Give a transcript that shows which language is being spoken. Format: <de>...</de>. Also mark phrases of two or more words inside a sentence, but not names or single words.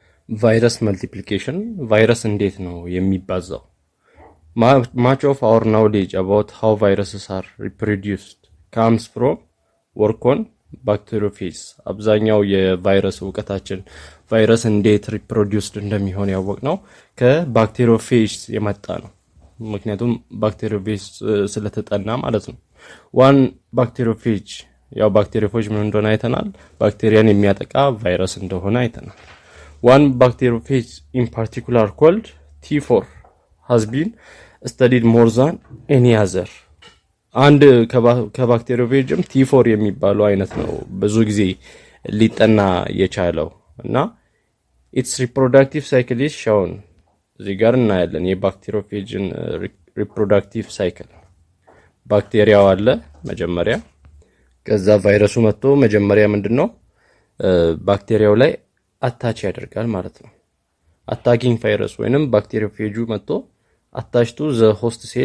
<en>virus multiplication</en> <am>ቫይረስ እንዴት ነው የሚባዛው?</am> <en>Much of our knowledge about how viruses are reproduced comes from work on bacteriophage.</en> <am>አብዛኛው የቫይረስ ዕውቀታችን ቫይረስ እንዴት ሪፕሮዲዩስድ እንደሚሆን ያወቅነው ከባክቴሪዮፌጅ የመጣ ነው። ምክንያቱም ባክቴሪዮፌጅ ስለተጠና ማለት ነው።</am> <en>one bacteriophage</en> <am>ያው ባክቴሪዮፌጅ ምን እንደሆነ አይተናል። ባክቴሪያን የሚያጠቃ ቫይረስ እንደሆነ አይተናል።</am> <en>One bacteriophage in particular called T4 has been studied more than any other.</en> <am>አንድ ከባክቴሪዮፌጅም T4 የሚባለው አይነት ነው ብዙ ጊዜ ሊጠና የቻለው እና</am> <en>its reproductive cycle is shown</en> <am>እዚህ ጋር እናያለን የባክቴሪዮፌጅን</am> <en>reproductive cycle</en> <am>ባክቴሪያው አለ መጀመሪያ ከዛ ቫይረሱ መጥቶ መጀመሪያ ምንድነው ባክቴሪያው ላይ አታች ያደርጋል ማለት ነው</am> <en>attacking virus</en> <am>ወይንም ባክቴሪዮፌጁ መጥቶ</am> <en>attach to the host</en>